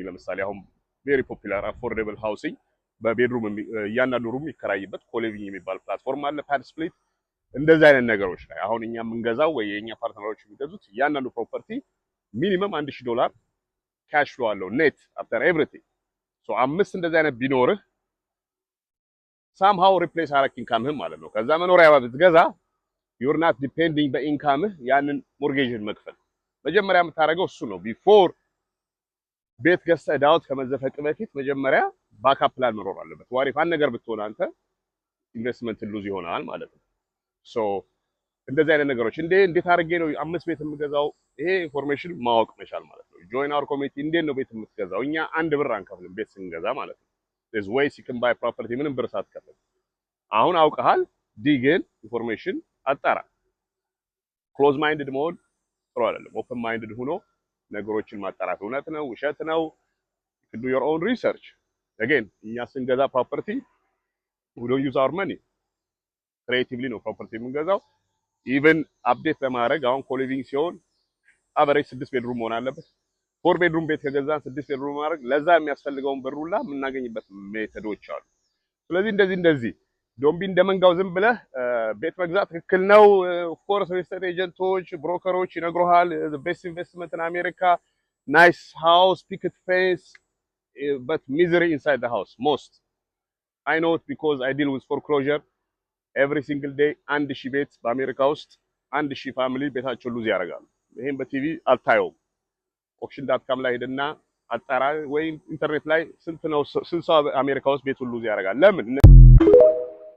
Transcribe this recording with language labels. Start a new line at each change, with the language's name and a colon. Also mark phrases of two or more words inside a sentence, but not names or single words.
Amharic: ለምሳሌ አሁን
English: very popular affordable housing
Amharic: በቤድሩም እያንዳንዱ ሩም የሚከራይበት ኮሊቪንግ የሚባል ፕላትፎርም አለ ፓድ ስፕሊት። እንደዚህ አይነት ነገሮች ላይ አሁን እኛ የምንገዛው ወይ የኛ ፓርትነሮች የሚገዙት እያንዳንዱ ፕሮፐርቲ ሚኒመም $1,000
English: cash flow
Amharic: አለው
English: net after everything።
Amharic: ሶ አምስት እንደዚህ አይነት ቢኖርህ
English: somehow replace
Amharic: አረክ ኢንካምህን ማለት ነው። ከዛ መኖሪያ ብትገዛ
English: you're not depending
Amharic: በኢንካምህ ያንን ሞርጌጅን መክፈል መጀመሪያ የምታደርገው እሱ ነው። ቢፎር ቤት ገዝተህ ዳውት ከመዘፈቅ በፊት መጀመሪያ
English: backup plan
Amharic: መኖር አለበት። ዋሪፍ አንድ ነገር ብትሆን አንተ
English: investment lose
Amharic: ይሆናል ማለት ነው። ሶ እንደዚህ አይነት ነገሮች እንዴት አድርጌ ነው 5 ቤት የምገዛው? ይሄ ኢንፎርሜሽን ማወቅ መቻል ማለት ነው።
English: join our community።
Amharic: እንዴት ነው ቤት የምትገዛው? እኛ አንድ ብር አንከፍልም ቤት ስንገዛ ማለት ነው።
English: there's ways you can buy property
Amharic: ምንም ብር ሳትከፍል። አሁን አውቀሃል ዲግን ኢንፎርሜሽን አጣራ።
English: close minded
Amharic: መሆን ጥሩ አይደለም።
English: open minded
Amharic: ሆኖ ነገሮችን ማጣራት እውነት ነው ውሸት ነው
English: you do your own research.
Amharic: again እኛ ስንገዛ ፕሮፐርቲ
English: we don't use our money creatively
Amharic: ነው ፕሮፐርቲ የምንገዛው።
English: even update
Amharic: ለማድረግ አሁን ኮሊቪንግ ሲሆን
English: average 6 bedroom
Amharic: መሆን አለበት። 4 ቤድሩም ቤት ከገዛን 6 ቤድሩም ማድረግ ለዛ የሚያስፈልገውን ብሩላ የምናገኝበት ሜተዶች አሉ። ስለዚህ እንደዚህ ዶምቢ እንደመንጋው ዝም ብለህ ቤት መግዛት ትክክል ነው
English: of course
Amharic: ሪል ኤጀንቶች ብሮከሮች ይነግሩሃል
English: the best investment in America nice house picket fence but misery inside the house most I know it because I deal with foreclosure every single day
Amharic: 1000 ቤት በአሜሪካ ውስጥ 1000 ፋሚሊ ቤታቸው ሉዝ ያደርጋሉ። ይሄን በቲቪ አልታየውም። auction.com ላይ ሄድና አጣራ ወይ ኢንተርኔት ላይ ስንት ሰው አሜሪካ ውስጥ ቤቱን ሉዝ ያደርጋል? ለምን?